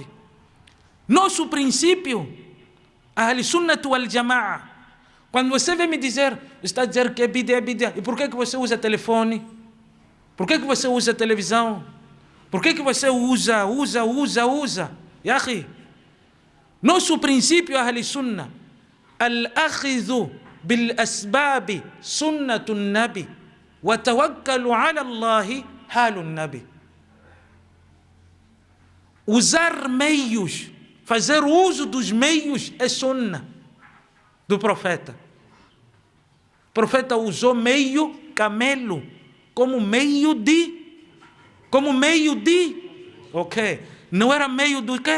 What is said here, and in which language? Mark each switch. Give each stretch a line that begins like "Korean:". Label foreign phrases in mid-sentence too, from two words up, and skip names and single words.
Portuguese: Nosso princípio,
Arabic: أهل السنة والجماعة,
Portuguese: quando você vem me dizer, está a dizer que é bid'ah, e por que você usa telefone? Por que você usa televisão? Por que você usa? Yahi, nosso princípio,
Arabic: أهل السنة, الأخذ بالأسباب سنة النبي والتوكل على الله حال النبي.
Portuguese: Usar meios, fazer uso dos meios é sunnah do profeta. O profeta usou meio camelo como meio de, ok, não era meio do quê?